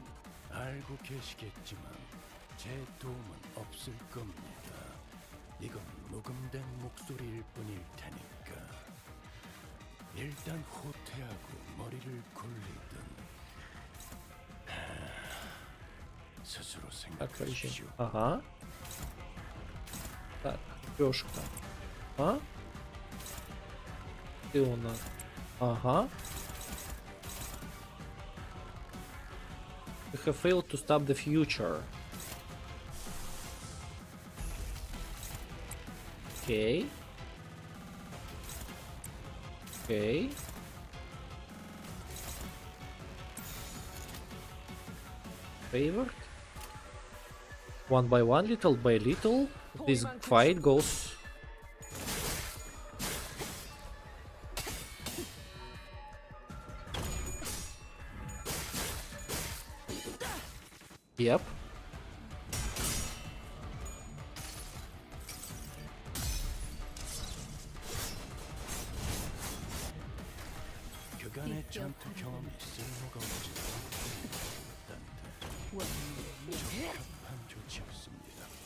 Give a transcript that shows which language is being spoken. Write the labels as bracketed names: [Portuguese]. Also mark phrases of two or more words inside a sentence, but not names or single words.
[Korean] 알고 계시겠지만 제 도움은 없을 겁니다. 이건 녹음된 목소리일 뿐일 테니까 일단 호퇴하고 머리를 굴리든 스스로 [Russian] Так, поищем. [Korean] 생각하십시오. [Russian] Ага. Так, Лёшка. А? Ты у нас. Ага. [English] You have failed to stop the future. Okay. Okay. Favored. One by one, little by little, this fight goes. Yep. [Korean] 그간의 전투 경험이 쓸모가 없지 않던데 적합한 조치였습니다.